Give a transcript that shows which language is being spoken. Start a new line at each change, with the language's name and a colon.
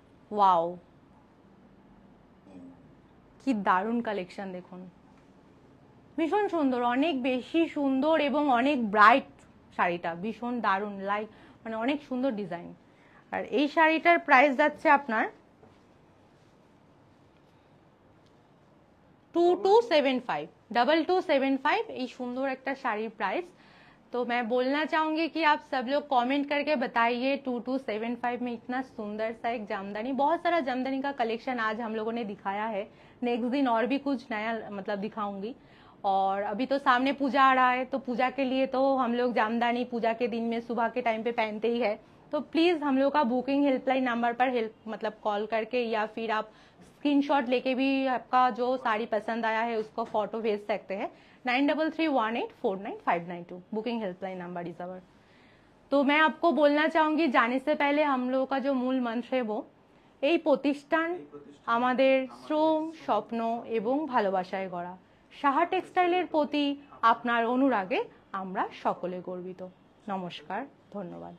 Bangla: Wow, কি দারুণ collection দেখুন, ভীষণ সুন্দর, অনেক বেশি সুন্দর এবং অনেক ব্রাইট শাড়িটা, ভীষণ দারুণ, লাইক মানে অনেক সুন্দর ডিজাইন। আর এই শাড়িটার প্রাইস যাচ্ছে আপনার 2275, 2275 এই সুন্দর একটা শাড়ির প্রাइस।
Hindi: तो मैं बोलना चाहूंगी कि आप सब लोग कमेंट करके बताइए 2275 में इतना सुंदर सा एक जामदानी, बहुत सारा जामदानी का कलेक्शन आज हम लोगों ने दिखाया है, नेक्स्ट दिन और भी कुछ नया मतलब दिखाऊंगी। और अभी तो सामने पूजा आ रहा है, तो पूजा के लिए तो हम लोग जामदानी पूजा के दिन में सुबह के टाइम पे पहनते ही है। तो प्लीज हम लोग का बुकिंग हेल्पलाइन नंबर पर मतलब कॉल करके या फिर आप स्क्रीनशॉट लेके भी आपका जो साड़ी पसंद आया है उसको फोटो भेज सकते हैं। 9331849592 booking helpline number is our. तो मैं आपको बोलना चाहूंगी जाने से पहले हम लोगों का जो मूल मंत्र है वो
Bangla: এই প্রতিষ্ঠান আমাদের শ্রম, স্বপ্ন এবং ভালোবাসায় গড়া। সাহা টেক্সটাইলের প্রতি আপনার অনুরাগে আমরা সকলে গর্বিত। নমস্কার, ধন্যবাদ।